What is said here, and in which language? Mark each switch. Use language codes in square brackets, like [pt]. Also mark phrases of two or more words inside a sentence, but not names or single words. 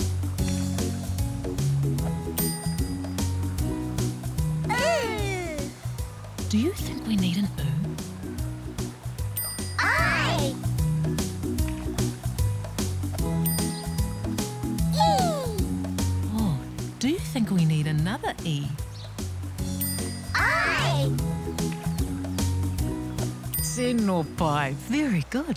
[en] Do you think we need an oo? I. E. Oh, do you think we need another e? I. [mi] Tēnō pai. [en] Very good.